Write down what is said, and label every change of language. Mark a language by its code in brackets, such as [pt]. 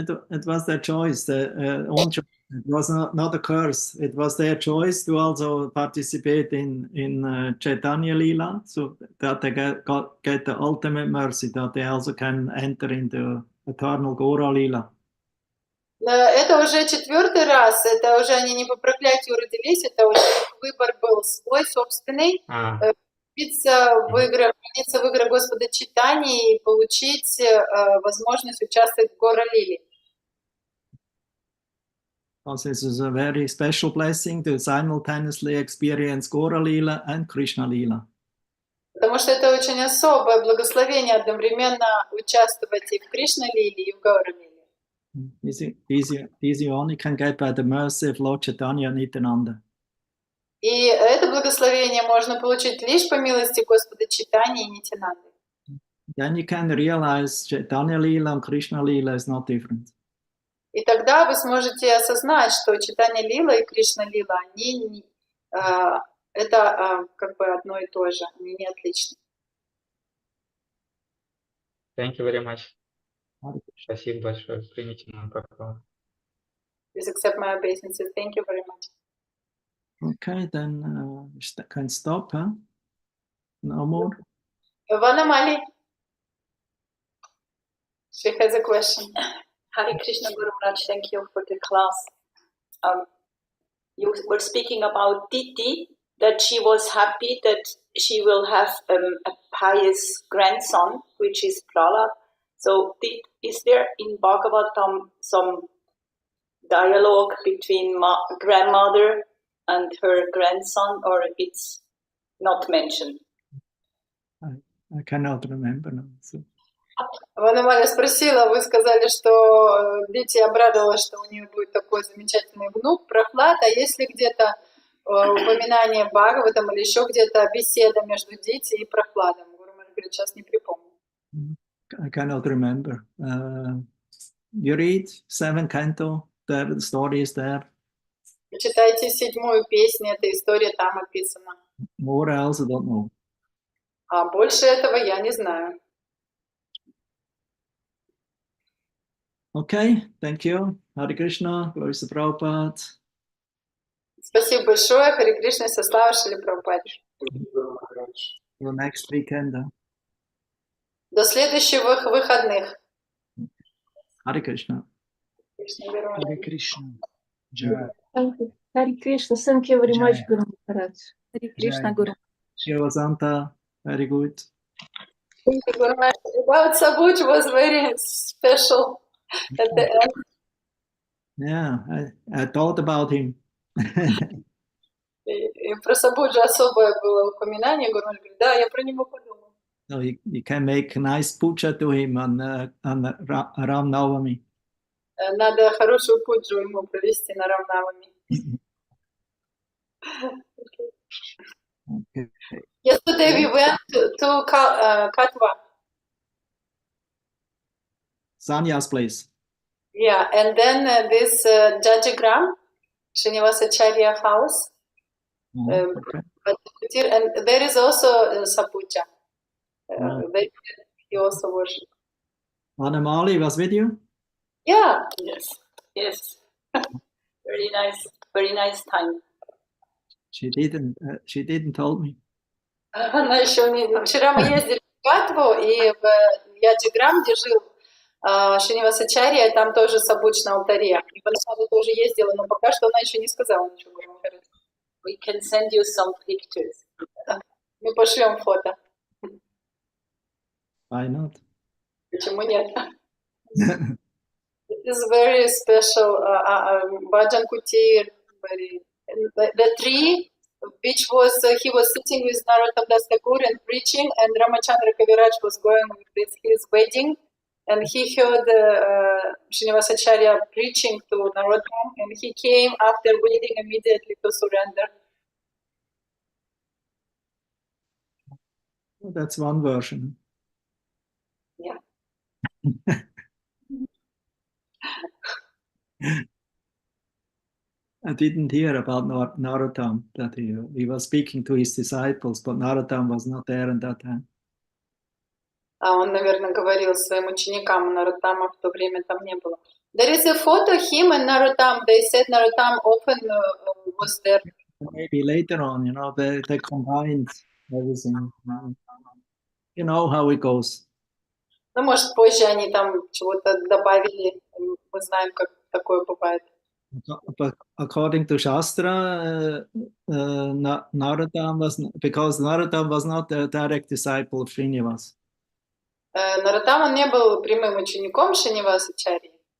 [en] It was their choice, their own choice. It was not a curse. It was their choice to also participate in Chaitanya Lila, so that they get the ultimate mercy, that they also can enter into eternal Gora Lila. [ru] Это уже 4-й раз, это уже они не по проклятию родились, это уже выбор был свой, собственный. Родиться в игры Господа Чайтаньи и получить возможность участвовать в Гора Лиле. [en] Also, this is a very special blessing to simultaneously experience Gora Lila and Krishna Lila. [ru] Потому что это очень особое благословение одновременно участвовать и в Кришна Лиле, и в Гора Лиле. [en] These you only can get by the mercy of Lord Chaitanya Nityananda. [ru] И это благословение можно получить лишь по милости Господа Чайтаньи и Нитянанды. [en] Then you can realize Chaitanya Lila and Krishna Lila is not different. [ru] И тогда вы сможете осознать, что Чайтанья Лила и Кришна Лила, они это как бы одно и то же, они не отличны. [en] Thank you very much. [ru] Спасибо большое. Примите мою поклон. [en] Please accept my obeisances. Thank you very much. Okay, then we can stop, huh? No more? Vanamali. She has a question. Hare Krishna Guru Maharaj, thank you for the class. You were speaking about Diti, that she was happy that she will have a pious grandson, which is Prahlad. So is there in Bhagavatam some dialogue between grandmother and her grandson, or it's not mentioned? I cannot remember now. So. [ru] Ванамаля спросила, вы сказали, что Дити обрадовалась, что у нее будет такой замечательный внук, Прохлад, а есть ли где-то упоминание Бхагаватам или еще где-то беседа между Дити и Прохладом? Гуру Махарадж говорит, сейчас не припомню. [en] I cannot remember. You read 7th canto, there the story is there. [ru] Читайте 7-ю песню, эта история там описана. [en] More else I don't know. [ru] А больше этого я не знаю. [en] Okay, thank you. Hare Krishna, glory to Prabhupada. [ru] Спасибо большое. Хари Кришна, со славой Шриле Прабхупаде. [en] Till next weekend. [ru] До следующих выходных. [en] Hare Krishna. [ru] Кришна Гуру Махарадж. [en] Hare Krishna. Jai. Thank you. Hare Krishna. Thank you very much, Jai. Guru Maharaj. [ru] Хари Кришна [en] Jai. [ru] Гуру. [en] Shiva Santa, very good. Thank you, Guru Maharaj. About Sabuj was very special at the end. Yeah, I thought about him. [ru] И про Сабуджа особое было упоминание. Гуру Махарадж говорит, да, я про него подумал. [en] So you can make a nice puja to him on Ram Navami. [ru] Надо хорошую пуджу ему провести на Рамнавами. [en] Okay. Yesterday we went to Katwa. Sanya's place. Yeah, and then this Jajigram, Srinivasacharya house, Okay. and there is also Sapuja. There he also worship. Anamali was with you? Yeah, Yes. Very nice time. She didn't tell me. [ru] она еще не... Вчера мы ездили в Катву, и в Яджиграм, где жил Шринивасачарья, там тоже Сабуч на алтаре. И поначалу тоже ездила, но пока что она еще не сказала ничего. [en] We can send you some pictures. [ru] Мы пошлем фото. [en] Why not? [ru] Почему нет? [en] It is very special. Bhajan Kutir, the tree, which was he was sitting with Narottam Das Thakur and preaching, and Ramachandra Kaviraj was going with his wedding, and he heard Srinivasacharya preaching to Narottam, and he came after wedding immediately to surrender. That's one version. Yeah. I didn't hear about Narottam, that he was speaking to his disciples, but Narottam was not there at that time. [ru] Он, наверное, говорил своим ученикам, Нароттама в то время там не было. [en] There is a photo of him and Narottam. They said Narottam often was there. Maybe later on, they combined everything. You know how it goes. [ru] Ну, может, позже они там чего-то добавили. Мы знаем, как такое бывает. [en] But according to Shastra, Narottam because Narottam was not a direct disciple of Srinivas. [ru] Нароттам, он не был прямым учеником Шринивасачарьи.